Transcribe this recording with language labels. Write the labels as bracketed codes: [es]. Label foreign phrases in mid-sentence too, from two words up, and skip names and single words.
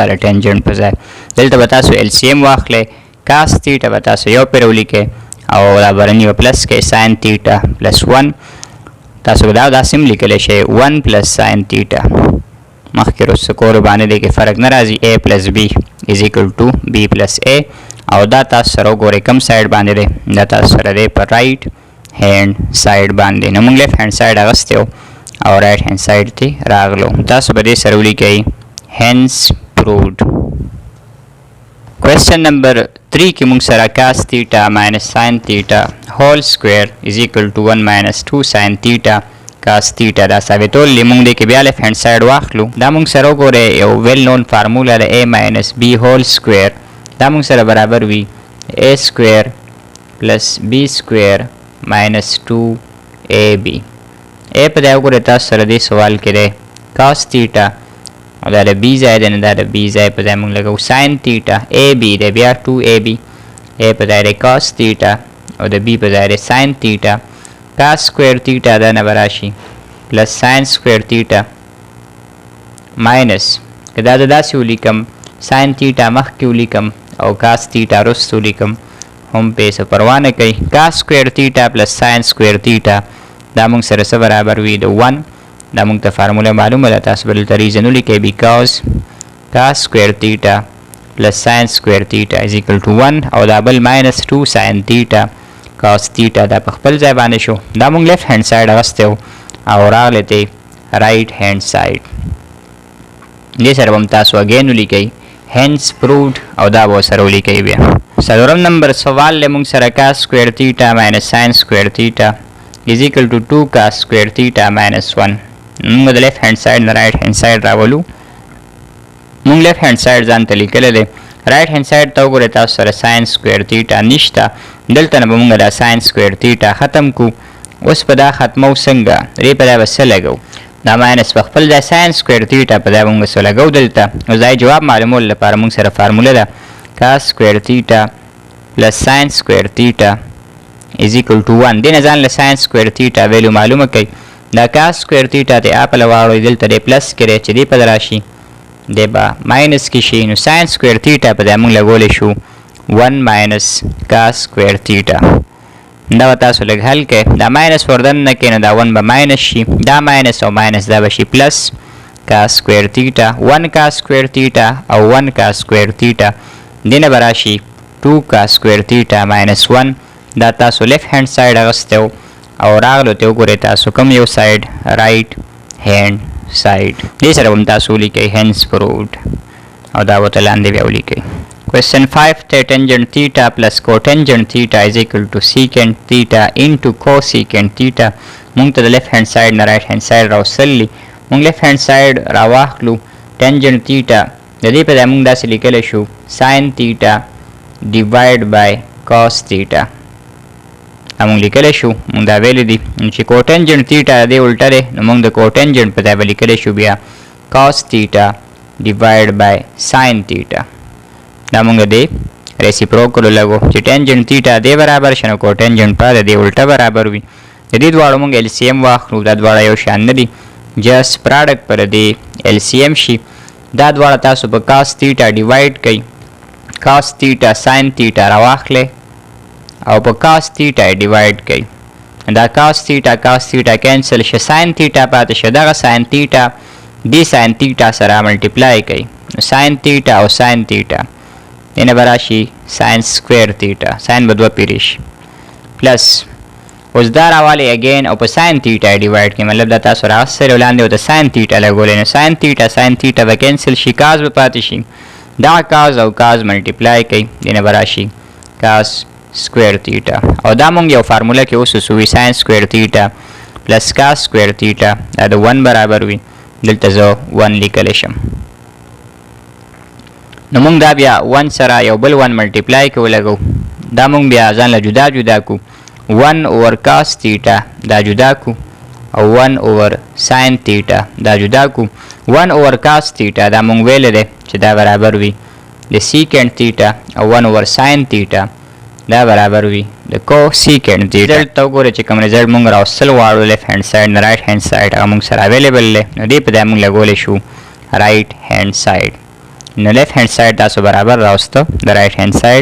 [ps] د ټینجنټ په ځای دلته به تاسو ال سی ام واخلئ [en] cos theta [ps] به تاسو یو پرې ولیکئ او دا برنی به پلس کې [en] sine theta plus 1 [ps] تاسو دا داسې هم لیکلی شئ [en] 1 plus sine theta [ps] مخکې رسته کول باندې دی کې فرق نه راځي [en] a plus b is equal to b plus a [ps] او دا تاسو سره وګورئ کوم ساید باندې دی دا تاسو سره دی په [en] right hand side [ps] باندې نو موږ [en] left hand side [ps] اغستی او [en] right hand side [ps] ته راغلو تاسو به دې سره ولیکئ [en] hence proved question number 3 [ps] کې موږ سره [en] cos theta minus sin theta whole square is equal to 1 minus 2 sin theta cos theta [ps] دا ثابتول موږ دې کې بیا [en] left hand side [ps] واخلو دا موږ سره وګورئ یو [en] well known formula [ps] د [en] a minus b whole square [ps] دا موږ سره برابر وي [en] a square plus b square minus 2ab. [ps] a په ځای وګورئ تاسو سره دې سوال کې دی [en] cos theta [ps] او دا د b ځای دی نو دا د b ځای په ځای موږ لګو [en] sin theta. [ps] ab دی بیا 2ab. a په ځای دی [en] cos theta [ps] او د b په ځای دی [en] sin theta. cos square theta [ps] دا نه به راشي [en] plus sin square theta minus [ps] که دا داسې ولیکم [en] sin theta [ps] مخکې ولیکم او [en] cos theta [ps] وروسته ولیکم هم پې څه پروا نه کوي. [en] cos square theta plus sin square theta [ps] دا موږ سره څه برابر وي د 1. دا موږ ته فارموله معلومه ده تاسو به دلته ریزن ولیکئ [en] because cos square theta plus sin square theta is equal to 1 [ps] او دا بل [en] minus 2 sin theta cos theta [ps] دا په خپل ځای باندې شو. دا موږ [en] left hand side [ps] اغستی و او راغلی دی [en] right hand side. [ps] دې سره به هم تاسو اګین ولیکئ [en] hence proved [ps] او دا به ورسره ولیکئ بیا. څلورم نمبر سوال دی موږ سره [en] cos square theta minus sin square theta is equal to 2 cos square theta minus 1. [ps] موږ د [en] left hand side [ps] نه [en] right hand side [ps] راولو. موږ [en] left hand side [ps] ځان ته لیکلی دی. [en] right hand side [ps] ته وګورئ تاسو سره [en] sin square theta [ps] نشته. دلته نه به موږ دا [en] sin square theta [ps] ختم کړو. اوس په دا ختمو څنګه دې په ځای به څه لګو دا ماینس په خپل ځای [en] sin square theta [ps] په ځای به موږ څه لګو دلته. اوس دا جواب معلومولو لپاره موږ سره فارموله ده [en] cos square theta plus sin square theta is equal to 1. [ps] دې نه ځان له [en] sin square theta [ps] ویلو معلومه کوي. دا [en] cos square theta [ps] ته a په له واړوئ دلته دی پلس کې دی چې دې په راشي دی به ماینس کې شي نو [en] sin square theta [ps] په ځای موږ لګولی شو [en] 1 minus cos square theta. [ps] دا به تاسو لږ حل کړئ. دا ماینس وردننه کې نو دا 1 به ماینس شي. دا ماینس او ماینس دا به شي پلس [en] cos square theta 1 cos square theta [ps] او [en] 1 cos square theta. [ps] دې نه به راشي [en] 2 cos square theta minus 1. [ps] دا تاسو [en] left hand side [ps] اغستی و او راغلو ته وګورئ تاسو کوم یو سایډ [en] right hand side. [ps] دې سره به هم تاسو ولیکئ [en] hence proved [ps] او دا ورته لاندې بیا ولیکئ. [en] Question 5 ته tangent theta plus cotangent theta is equal to secant theta into cosecant theta. [ps] موږ ته د [en] left hand side [ps] نه [en] right hand side [ps] راوستلی. موږ [en] left hand side [ps] راواخلو [en] tangent theta [ps] د دې په ځای موږ داسې لیکلی شو [en] sin theta divide by cos theta. [ps] دا موږ لیکلی شو موږ دا ویلی دي چې [en] cotangent theta [ps] د دې الټه دی نو موږ د cotangent په ځای به لیکلی شو بیا [en] cos theta divide by sin theta. [ps] دا موږ دې ریسیپروکل لګو چې [en] tangent theta [ps] دې برابر شي نو cotangent په دې الټه برابر وي. د دې دواړو موږ LCM واخلو. دا دواړه یو شان نه دي [en] just product [ps] پر دې LCM شي. دا دواړه تاسو په [en] cos theta [ps] ډیوایډ کړئ. [en] cos theta sin theta [ps] راواخلئ او په [en] cos theta [ps] ډیوایډ کړئ. دا [en] cos theta [ps] کینسل شي [en] sin theta [ps] پاتې شي. دغه [en] sin theta [ps] دې [en] sin theta [ps] سره ملټیپلای کړئ. [en] sin theta [ps] او [en] sin theta [ps] دینه به راشي [en] sin square theta. [ps] sin به دوه پیرې شي پلس اوس دا راوالی اګین او په [en] sin theta [ps] ډیوایډ کړئ. مطلب دا تاسو راوستلی ولاندې ورته [en] sin theta [ps] لګولی نو [en] sin theta [ps] به کینسل شي cos به پاتې شي. دا cos او cos ملټیپلای کړئ دینه به راشي [en] cos square theta [ps] او دا مونږ یو فارموله کې اوس وسوي [en] sin square theta plus cos square theta [ps] دا د 1 برابر وي. دلته زه 1 لیکلی شم نو مونږ دا بیا 1 سره یو بل 1 ملټیپلای کې ولګو. دا مونږ بیا ځان له جدا جدا کو [en] 1 over cos theta [ps] دا جدا کو او [en] 1 over sin theta [ps] دا جدا کو. [en] 1 over cos theta [ps] دا مونږ ویلی دی چې دا برابر وي د [en] secant theta [ps] او [en] 1 over sin theta [ps] دا برابر وي د [en] cosecant theta. [ps] رزلټ ته وګورئ چې کوم رزلټ مونږ راوستل غواړو [en] left hand side [ps] نه [en] right hand side [ps] هغه مونږ سره اویلیبل دی نو دې په ځای مونږ لګولی شو [en] right hand side. [ps] نو [en] left hand side [ps] تاسو برابر راوسته د [en] right hand side.